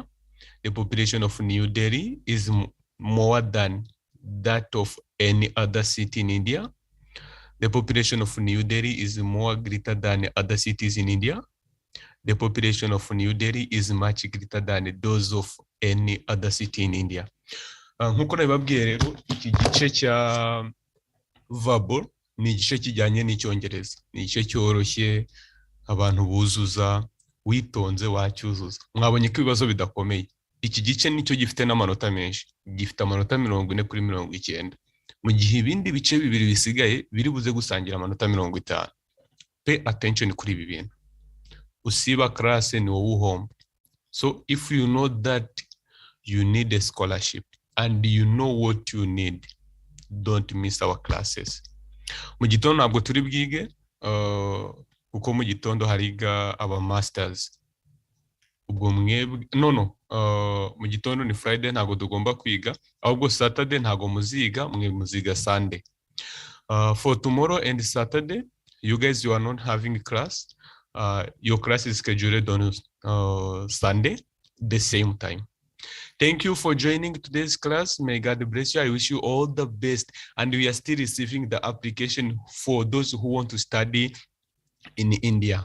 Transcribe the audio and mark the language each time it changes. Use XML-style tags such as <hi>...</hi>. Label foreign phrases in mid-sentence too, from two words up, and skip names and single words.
<en>The population of New Delhi is more than that of any other city in India. The population of New Delhi is more greater than other cities in India. The population of New Delhi is much greater than those of any other city in India.</en> <rw>Nkuko nabibabwiye rero, iki gice cya verbal ni igice kijyanye n'icyongereza. Ni igice cyoroshye abantu buzuza, witonze wacyuzuza. Mwabonye ko ibibazo bidakomeye. Iki gice nicyo gifite n'amanota menshi. Gifite amanota 40 kuri 90. Mu gihe ibindi bice bibiri bisigaye biri buze gusangira amanota 50.</rw> <en>Pay attention</en> <rw>kuri ibi bintu. Usiba class ni wowe uhomba.</rw> <en>So if you know that you need a scholarship and you know what you need, don't miss our classes.</en> <rw>Mu gitondo ntabwo turi bwige, kuko mu gitondo hariga aba masters. Ubwo mwebwe mu gitondo ni Friday, ntabwo tugomba kwiga, ahubwo Saturday ntabwo muziga, mwe muziga Sunday.</rw> <en>For tomorrow and Saturday, you guys, you are not having class. Your class is scheduled on Sunday, the same time. Thank you for joining today's class. May God bless you. I wish you all the best. And we are still receiving the application for those who want to study in India.</en>